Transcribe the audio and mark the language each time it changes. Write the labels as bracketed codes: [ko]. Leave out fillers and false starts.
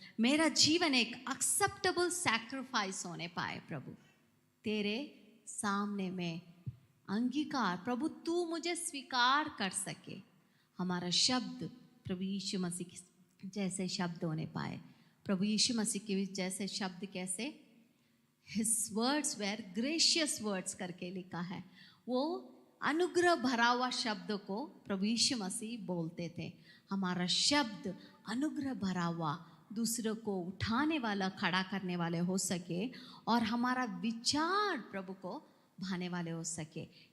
[hi] मेरा जीवन एक [en] acceptable sacrifice [hi] होने पाए प्रभु तेरे सामने में. अंगीकार प्रभु तू मुझे स्वीकार कर सके. हमारा शब्द प्रभु यीशु मसीह जैसे शब्द होने पाए. प्रभु यीशु मसीह के जैसे शब्द कैसे? [en] His words were gracious words [hi] करके लिखा है. वो अनुग्रह भरा हुआ शब्द को प्रभु यीशु मसीह बोलते थे. हमारा शब्द अनुग्रह भरा हुआ, दूसरों को उठाने वाला, खड़ा करने वाले हो सके, और हमारा विचार प्रभु को भाने वाले हो सके.